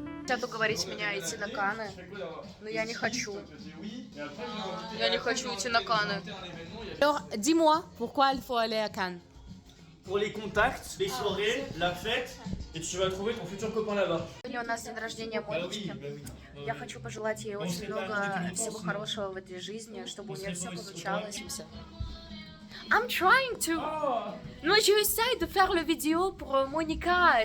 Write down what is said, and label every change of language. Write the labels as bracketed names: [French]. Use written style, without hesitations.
[Russian] Хотят уговорить меня идти на Каны, но я не хочу. Я не хочу идти на Каны. [French] Alors, dis-moi, pourquoi il faut aller à Cannes? Pour les contacts, les soirées, la fête, et tu vas trouver ton futur copain là-bas. [Russian] Сегодня у нас день рождения Монички. Я хочу пожелать ей очень много всего хорошего в этой жизни, чтобы у нее все получалось. [English] I'm trying to... [French] Non, j'essaie de faire le vidéo pour Monica.